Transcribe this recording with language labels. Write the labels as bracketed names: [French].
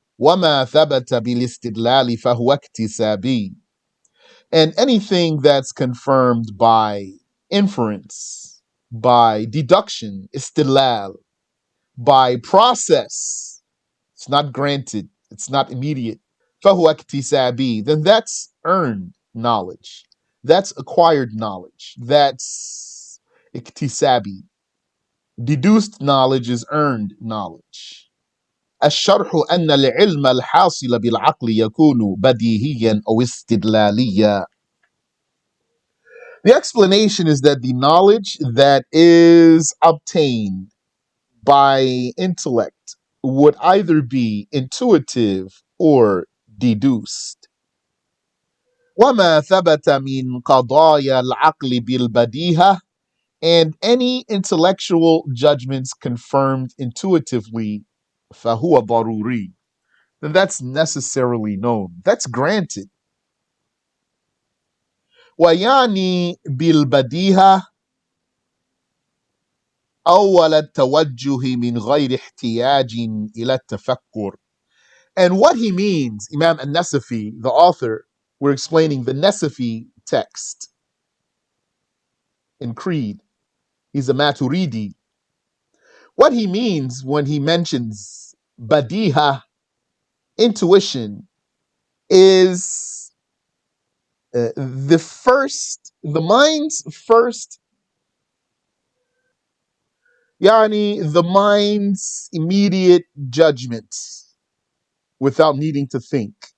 [Arabic] وَمَا ثَبَتَ بِالِاسْتِدْلَالِ فَهُوَ اكْتِسَابِي, [English] and anything that's confirmed by inference, by deduction, istidlal, by process, it's not granted, it's not immediate. [Arabic] فَهُوَ اكْتِسَابِي, [English] then that's earned knowledge. That's acquired knowledge. That's iktisabi. Deduced knowledge is earned knowledge. [Arabic] الشرح أن العلم الحاصل بالعقل يكون بديهيا أو استدلاليا. [English] The explanation is that the knowledge that is obtained by intellect would either be intuitive or deduced. [Arabic] وما ثبت من قضايا العقل بالبديهة, [English] and any intellectual judgments confirmed intuitively, [Arabic] فهو ضروري, [English] then that's necessarily known. That's granted. [Arabic] ويعني بالبديهة أول التوجه من غير احتياج إلى التفكر. [English] And what he means, Imam An-Nasafiyyah, the author, we're explaining the Nasafi text in Creed. He's a Maturidi. What he means when he mentions badiha, intuition, is the mind's first, yani the mind's immediate judgment without needing to think.